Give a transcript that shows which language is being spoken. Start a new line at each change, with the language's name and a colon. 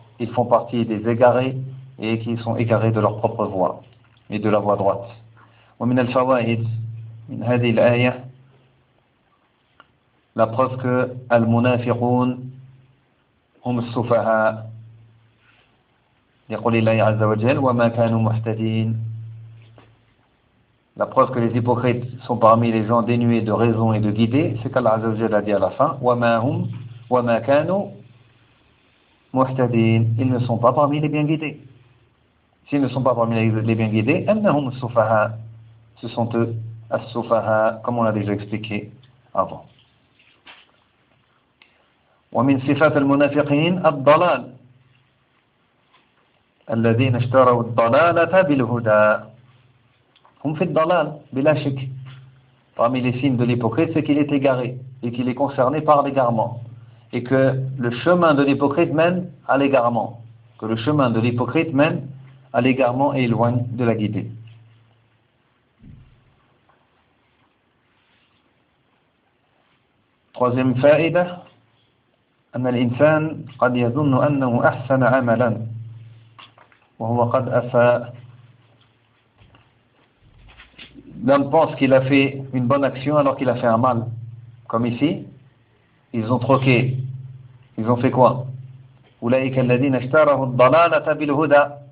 French: Ils font partie des égarés et qui sont égarés de leur propre voie et de la voie droite.
Arabic: وَمِنَ الْفَوَائِدِ مِنْ هَذِي الْآيَةِ.
French: La preuve que
Arabic: الْمُنَافِقُونَ هُمْ السُّفَهَاء. يقول الله عز وجل وما كانوا مهتدين.
French: La preuve que les hypocrites sont parmi les gens dénués de raison et de guidée, c'est qu'Allah عز وجل a dit à la fin
Arabic: وما كانوا مهتدين.
French: Ils ne sont pas parmi les bien guidés. S'ils ne sont pas parmi les bien guidés,
Arabic: أنهم السفهاء.
French: Ce sont eux السفهاء, comme on l'a déjà expliqué avant.
Arabic: ومن صفات المنافقين الضلال. الذين اشتروا الضلالة بالهدى هم في الضلال بلا شك.
French: Parmi les signes de l'hypocrite, c'est qu'il est égaré et qu'il est concerné par l'égarement, et que le chemin de l'hypocrite mène à l'égarement, que le chemin de l'hypocrite mène à l'égarement et éloigne de la guidée.
Arabic: Troisième فائدة أن الإنسان قد يظن أنه أحسن عملا وهو قد أفاء.
French: L'homme pense qu'il a fait une bonne action alors qu'il a fait un mal. Comme ici, ils ont troqué. Ils ont fait quoi?
Arabic: أولئك الذين اشتروا الضلالة بالهدى.